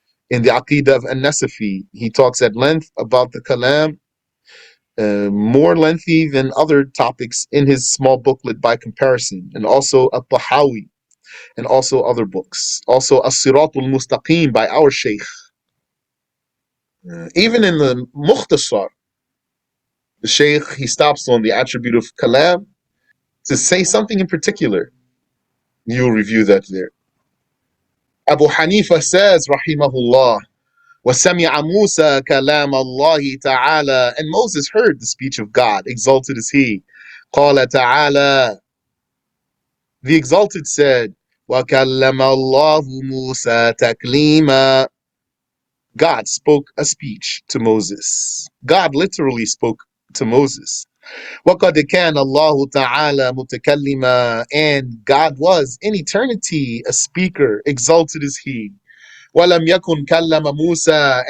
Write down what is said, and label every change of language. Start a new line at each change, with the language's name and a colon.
English: In the Aqidah of An-Nasafi, he talks at length about the Kalam, more lengthy than other topics in his small booklet by comparison, and also At-Tahawi, and also other books. Also As-Siratul Mustaqim by our Shaykh. Even in the Mukhtasar, the Shaykh, he stops on the attribute of Kalam to say something in particular. You'll review that there. Abu Hanifa says, Rahimahullah,
Arabic: وَسَمِعَ مُوسَى كَلَامَ اللَّهِ تَعَالَى.
English: And Moses heard the speech of God, exalted is He.
Arabic: قَالَ تَعَالَى.
English: The exalted said,
Arabic: وَكَلَّمَ اللَّهُ مُوسَى تَكْلِيمًا.
English: God spoke a speech to Moses. God literally spoke to Moses.
Arabic: وَقَدْ كَانَ اللَّهُ تَعَالَى مُتَكَلِّمًا.
English: And God was in eternity a speaker, exalted is He.
Arabic: وَلَمْ يَكُنْ كَلَّمَ مُوسَى.